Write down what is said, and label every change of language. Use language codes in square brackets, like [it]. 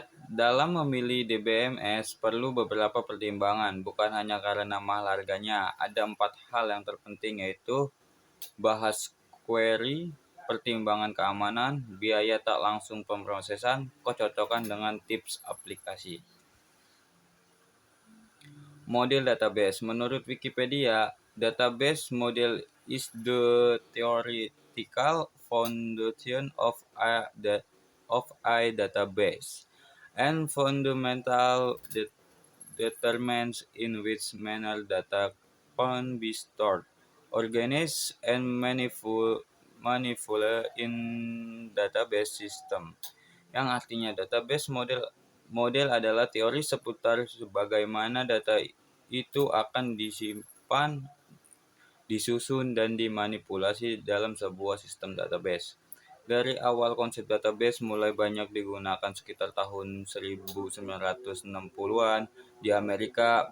[id] Dalam memilih DBMS perlu beberapa pertimbangan, bukan hanya karena mahal harganya. Ada 4 hal yang terpenting, yaitu bahas query, pertimbangan keamanan, biaya tak langsung pemrosesan, kecocokan dengan tips aplikasi. Model database. Menurut Wikipedia, [en] database model is the theoretical foundation of a database and fundamental determines in which manner data can be stored, organized, and manipulated in database system. [id] Yang artinya database model adalah teori seputar bagaimana data itu akan disimpan, disusun, dan dimanipulasi dalam sebuah sistem database. Dari awal konsep database mulai banyak digunakan sekitar tahun 1960-an di Amerika.